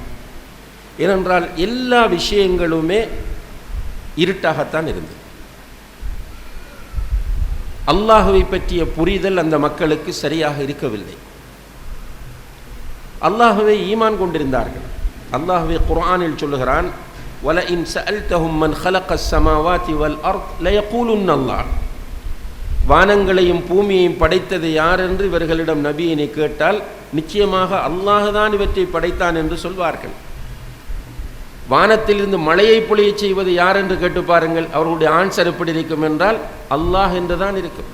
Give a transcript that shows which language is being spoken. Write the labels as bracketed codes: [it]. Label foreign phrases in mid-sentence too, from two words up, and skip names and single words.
[ta] ஏனென்றால் எல்லா விஷயங்களுமே இருட்டாகத்தான் இருந்தது. அல்லாஹுவை பற்றிய புரிதல் அந்த மக்களுக்கு சரியாக இருக்கவில்லை. அல்லாஹுவை ஈமான் கொண்டிருந்தார்கள். அல்லாஹுவை குர்ஆனில் சொல்லுகிறான், [ar] وَلَئِنْ سَأَلْتَهُمْ مَنْ خَلَقَ السَّمَاوَاتِ وَالْأَرْضِ لَيَقُولُنَّ اللَّهُ. [ta] வானங்களையும் பூமியையும் படைத்தது யார் என்று இவர்களிடம் நபியினை கேட்டால் நிச்சயமாக அல்லாஹ்தான் இவற்றை படைத்தான் என்று சொல்வார்கள். வானத்திலிருந்து மழையை பொழிய செய்வது யார் என்று கேட்டு பாருங்கள், அவர்களுடைய ஆன்சர் எப்படி இருக்கும் என்றால் அல்லாஹ் என்றுதான் இருக்கும்.